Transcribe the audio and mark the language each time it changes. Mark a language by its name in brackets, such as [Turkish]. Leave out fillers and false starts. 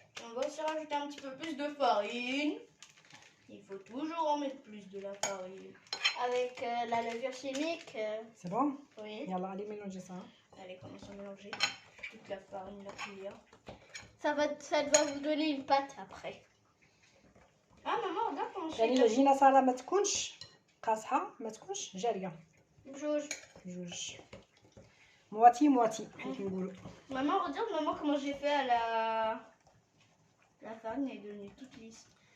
[French] On va aussi rajouter un petit peu plus de farine. Il faut toujours en mettre plus de la farine. Avec la levure chimique. C'est bon? Oui. Yalla, allez mélanger ça. Allez, commence à mélanger toute la farine, la cuillère. Ça doit vous donner une pâte après. Ah, maman, regarde comment je يعني fais. [Arabic] العجينه ساره ما تكونش قاصحه ما تكونش جاريه جوج. مواتي حيت نقولوا. [French] Maman, regarde maman comment j'ai fait à la farine, elle est devenue toute lisse.